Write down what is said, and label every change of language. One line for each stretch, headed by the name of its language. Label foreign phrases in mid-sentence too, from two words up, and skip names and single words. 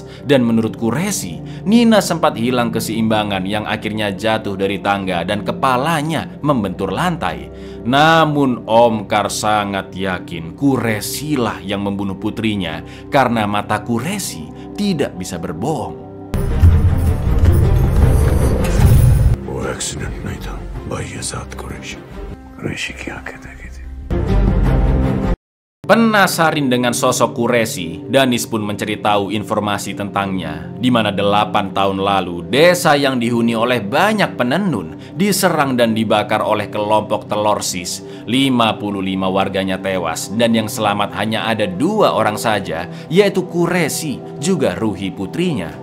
Indonesian: Dan menurut Qureshi, Nina sempat hilang keseimbangan yang akhirnya jatuh dari tangga dan kepalanya membentur lantai. Namun Omkar sangat yakin Qureshi lah yang membunuh putrinya karena mata Qureshi tidak bisa berbohong.
Hindi: एक्सीडेंट नहीं था भाई आजाद कुरैशी की आंखें देखी थी.
Indonesian: Penasaran dengan sosok Qureshi, Danis pun mencari tahu informasi tentangnya, di mana 8 tahun lalu desa yang dihuni oleh banyak penenun diserang dan dibakar oleh kelompok Telorsis. 55 warganya tewas dan yang selamat hanya ada 2 orang saja, yaitu Qureshi juga Ruhi putrinya.